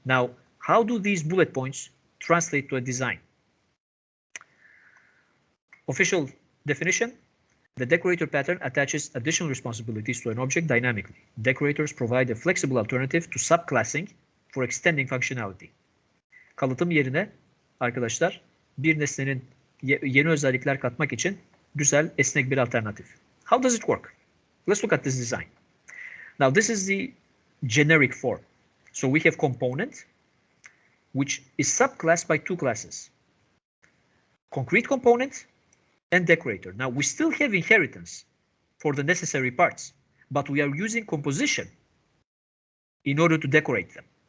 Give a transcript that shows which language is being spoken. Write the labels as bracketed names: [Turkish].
[English] Now, how do these bullet points translate to a design? Official definition, the decorator pattern attaches additional responsibilities to an object dynamically. Decorators provide a flexible alternative to subclassing for extending functionality. [Turkish] Kalıtım yerine arkadaşlar bir nesnenin yeni özellikler katmak için güzel, esnek bir alternatif. [English] How does it work? Let's look at this design. Now, this is the generic form. So we have component, which is subclassed by 2 classes. Concrete component and decorator. Now, we still have inheritance for the necessary parts, but we are using composition in order to decorate them.